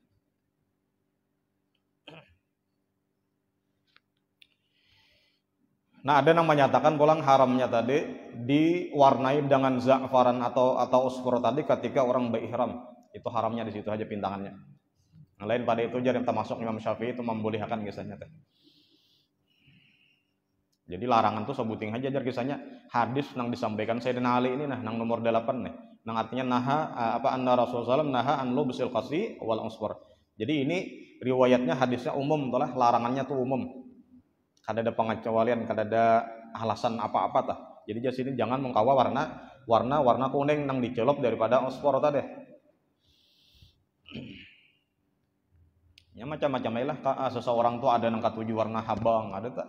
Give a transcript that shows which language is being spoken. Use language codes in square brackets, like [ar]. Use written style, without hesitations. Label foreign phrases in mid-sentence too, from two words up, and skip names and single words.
[id] Nah ada yang menyatakan pulang haramnya tadi diwarnai dengan za'faran atau usfur tadi ketika orang berihram. Itu haramnya di situ aja pintangannya. Yang lain pada itu jadi termasuk Imam Syafi'i itu membolehkan kisahnya teh. [bjn] Jadi larangan tuh sebuting aja jar kisahnya hadis nang disampaikan Sayyidina Ali ini nang nomor 8 nih. [id] Nang artinya [ar] أن رسول الله نهى عن لبس القسي والعصفر. [id] Jadi ini riwayatnya hadisnya umum toh lah, larangannya tuh umum. [bjn] Kada ada pengecualian, kada ada alasan apa-apa tah. Jadi jas ini jangan mengkawa warna kuning nang dicelop daripada usfur tadi. Ya macam-macam lah seseorang tuh ada nang katuju warna habang, ada tak?